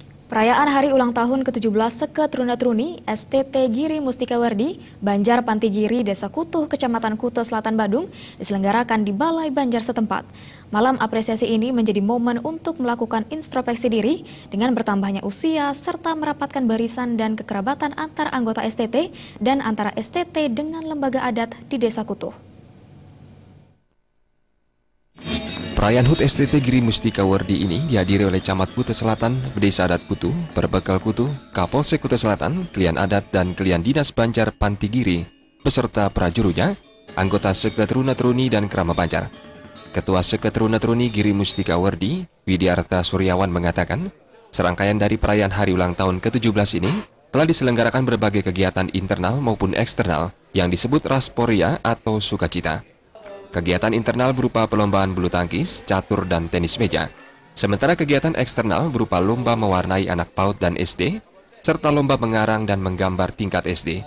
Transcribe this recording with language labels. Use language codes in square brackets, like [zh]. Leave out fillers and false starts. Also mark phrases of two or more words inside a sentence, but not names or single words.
[id] Perayaan hari ulang tahun ke-17 Seke Truna Truni STT Giri Mustika Werdi, Banjar Panti Giri, Desa Kutuh, Kecamatan Kuto Selatan Badung, diselenggarakan di Balai Banjar setempat. Malam apresiasi ini menjadi momen untuk melakukan introspeksi diri dengan bertambahnya usia serta merapatkan barisan dan kekerabatan antar anggota STT dan antara STT dengan lembaga adat di Desa Kutuh. Perayaan HUT STT Giri Mustika Werdi ini dihadiri oleh Camat Kuto Selatan, Desa Adat Kutuh, Berbekal Kutuh, Kapolsek Kuto Selatan, Klien Adat dan Klien Dinas Banjar Panti Giri, beserta prajurunya, anggota Seke Truna Truni dan Krama Banjar. Ketua Seke Truna Truni Giri Mustika Werdi, Widiarta Suryawan mengatakan, serangkaian dari perayaan hari ulang tahun ke-17 ini telah diselenggarakan berbagai kegiatan internal maupun eksternal yang disebut Rasporia atau Sukacita. Kegiatan internal berupa perlombaan bulu tangkis, catur, dan tenis meja. Sementara kegiatan eksternal berupa lomba mewarnai anak PAUD dan SD, serta lomba mengarang dan menggambar tingkat SD.